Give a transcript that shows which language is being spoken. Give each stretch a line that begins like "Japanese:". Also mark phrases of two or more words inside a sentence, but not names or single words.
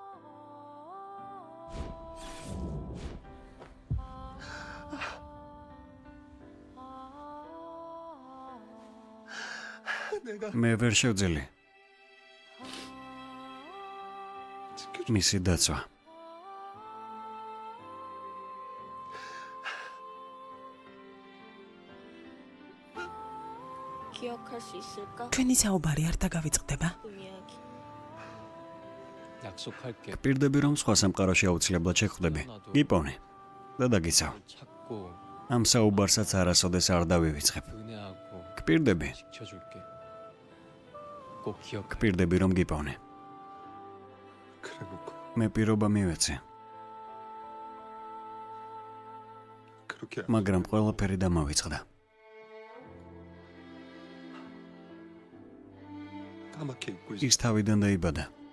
Georgian: მე ვერ შევძელე. მისი დაცვა.
Korean: 기억할 수 있을까?
Georgian: ჩვენი საუბარი არ დაგავიწყდება.
Korean: 약속할게.
Georgian: პირდები რომ სხვა სამყაროში აუცილებლად შეხვდები. გიპოვნე და დაგიცავ.
Korean: 찾고
Georgian: ამ საუბარსაც არასოდეს არ დავივიწყებ.
Korean: 은혜하고
Georgian: გპირდები.
Korean: 지켜줄게. 꼭 기억.
Georgian: გპირდები რომ გიპოვნე. მე პირობა მივეცე. მაგრამ ყველაფერი დამავიწყდა. ის თავიდან დაიბადა.